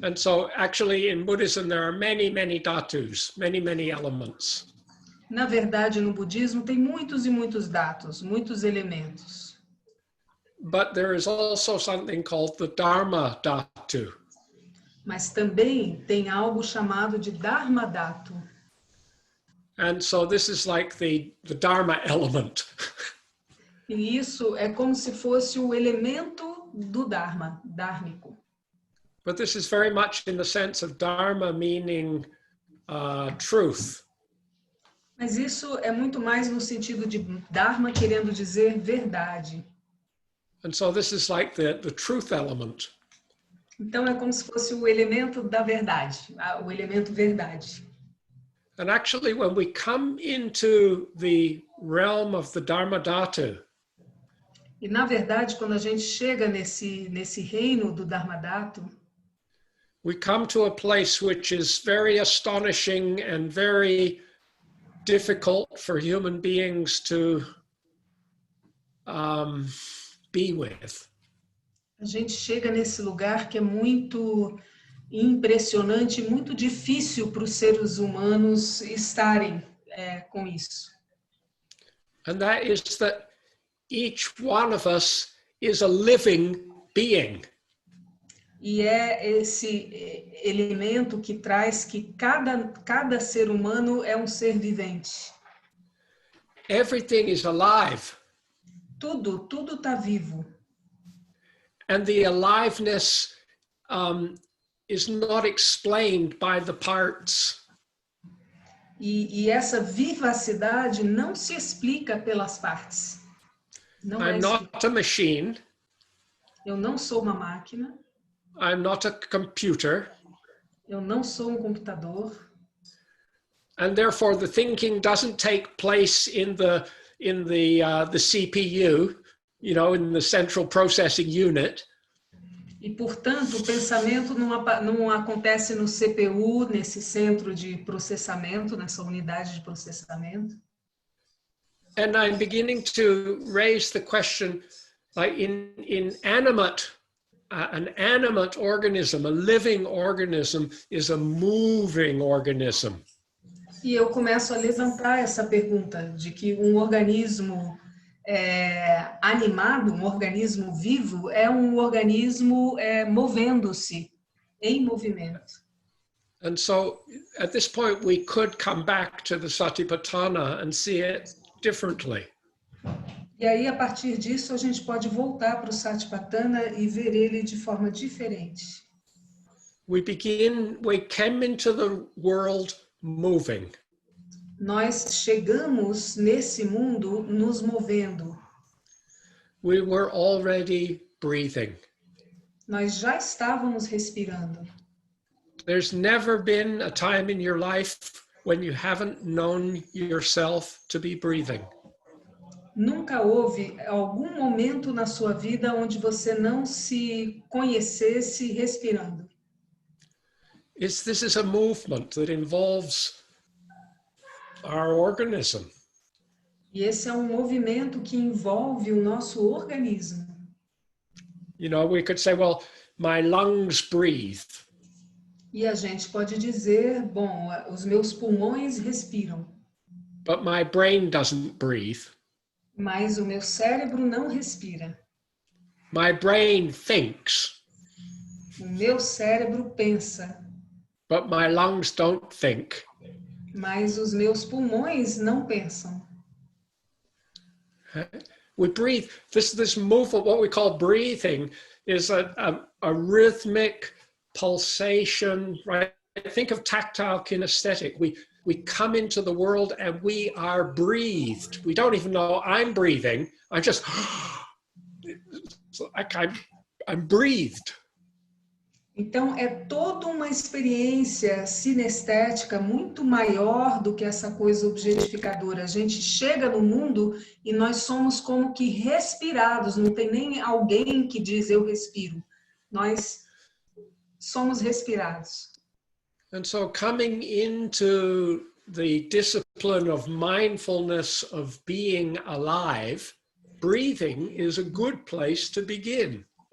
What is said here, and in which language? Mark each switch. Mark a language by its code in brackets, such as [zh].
[en] And so actually in Buddhism there are many, many dhatus, many, many elements. [pt] Na verdade, no budismo tem muitos e muitos dhatus, muitos elementos. [en] But there is also something called the Dharma dhatu. [pt] Mas também tem algo chamado de Dharma dhatu. [en] And so this is like the Dharma element. [pt] E isso é como se fosse o elemento do Dharma, dharmico. [en] But this is very much in the sense of Dharma meaning truth. [pt] Mas isso é muito mais no sentido de Dharma querendo dizer verdade. [en] And so this is like the truth element. [pt] Então é como se fosse o elemento da verdade, o elemento verdade. [en] And actually when we come into the realm of the Dharma dhatu, [pt] E na verdade, quando a gente chega nesse reino do Dharma dhatu, [en] we come to a place which is very astonishing and very difficult for human beings to be with. [pt] a gente chega nesse lugar que é muito impressionante, muito difícil para os seres humanos estarem com isso. [en] And that is that each one of us is a living being. [pt] E é esse elemento que traz que cada ser humano é um ser vivente. [en] Everything is alive. [pt] Tudo está vivo. [en] And the aliveness is not explained by the parts. [pt] E essa vivacidade não se explica pelas partes. Não [en] I'm not a machine. [pt] Eu não sou uma máquina. [en] I'm not a computer. [pt] Eu não sou um computador. [en] And therefore the thinking doesn't take place in the CPU, you know, in the central processing unit. [pt] E, portanto, o pensamento não acontece no CPU, nesse centro de processamento, nessa unidade de processamento. [en] And I'm beginning to raise the question, like in animate, an animate organism, a living organism is a moving organism. [pt] E eu começo a levantar essa pergunta de que um organismo animado, um organismo vivo, é um organismo movendo-se, em movimento. [en] And so at this point we could come back to the Satipatthana and see it differently. [pt] E aí, a partir disso, a gente pode voltar para o Satipatthana e ver ele de forma diferente. [en] We came into the world moving. [pt] Nós chegamos nesse mundo nos movendo. [en] We were already breathing. [pt] Nós já estávamos respirando. [en] There's never been a time in your life when you haven't known yourself to be breathing. [pt] Nunca houve algum momento na sua vida onde você não se conhecesse respirando. [en] This is a movement that involves our organism. [pt] E esse é um movimento que envolve o nosso organismo. [en] You know, we could say, well, my lungs breathe. [pt] E a gente pode dizer, bom, os meus pulmões respiram, [en] But my brain doesn't breathe. [pt] mas o meu cérebro não respira. [en] My brain thinks, [pt] O meu cérebro pensa, [en] but my lungs don't think. [pt] mas os meus pulmões não pensam. [en] We breathe. This movement, what we call breathing, is a rhythmic pulsation, right? Think of tactile kinesthetic. We come into the world and we are breathed. We don't even know I'm breathing. I'm just, like I'm breathed. [pt] Então, é toda uma experiência sinestética muito maior do que essa coisa objetificadora. A gente chega no mundo e nós somos como que respirados, não tem nem alguém que diz eu respiro. Nós somos respirados. [en] And so coming into the discipline of mindfulness of being alive, breathing is a good place to begin.